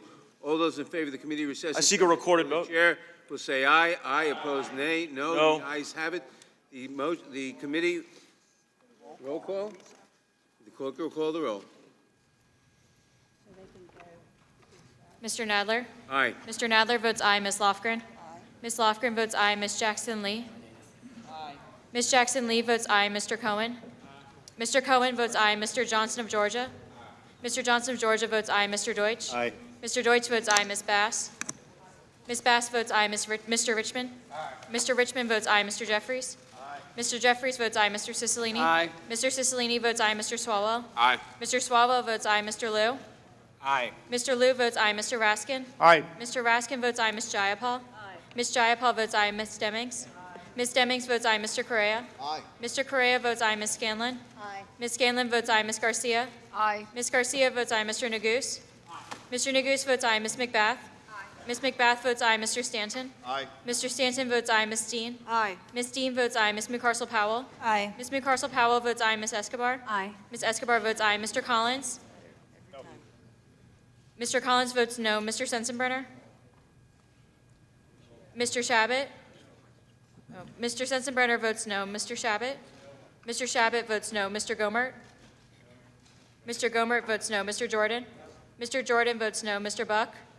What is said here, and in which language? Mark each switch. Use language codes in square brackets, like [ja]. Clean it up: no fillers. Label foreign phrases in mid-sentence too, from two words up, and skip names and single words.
[en] All those in favor of the committee recess. I seek a recorded The vote. chair will say aye. Aye. Opposed, nay. No. No. The ayes have it. The committee, roll call? The clerk will call the roll. Mr. Nadler? Aye. Mr. Nadler votes aye. Ms. Lofgren? Ms. Lofgren votes aye. Ms. Jackson-Lee? Ms. Jackson-Lee votes aye. Mr. Cohen? Mr. Cohen votes aye. Mr. Johnson of Georgia? Mr. Johnson of Georgia votes aye. Mr. Deutsch? Aye. Mr. Deutsch votes aye. Ms. Bass? Ms. Bass votes aye. Mr. Richmond? Mr. Richmond votes aye. Mr. Jeffries? Mr. Jeffries votes aye. Mr. Cicilline? Aye. Mr. Cicilline votes aye. Mr. Swalwell? Aye. Mr. Swalwell votes aye. Mr. Liu? Aye. Mr. Liu votes aye. Mr. Raskin? Aye. Mr. Raskin votes aye. Ms. Jayapal? Ms. Jayapal votes aye. Ms. Demmings? Ms. Demmings votes aye. Mr. Correa? Aye. Mr. Correa votes aye. Ms. Scanlon? Ms. Scanlon votes aye. Ms. Garcia? Aye. Ms. Garcia votes aye. Mr. Neguse? Mr. Neguse votes aye. Ms. McBath? Ms. McBath votes aye. Mr. Stanton? Aye. Mr. Stanton votes aye. Ms. Dean? Aye. Ms. Dean votes aye. Ms. McCarcel Powell? Aye. Ms. McCarcel Powell votes aye. Ms. Escobar? Aye. Ms. Escobar votes aye. Mr. Collins? Mr. Collins votes no. Mr. Sensenbrenner? Mr. Shabbat? Oh, Mr. Sensenbrenner votes no. Mr. Shabbat? Mr. Shabbat votes no. Mr. Gomert? Mr. Gomert votes no. Mr. Jordan? Mr. Jordan votes no. Mr. Buck?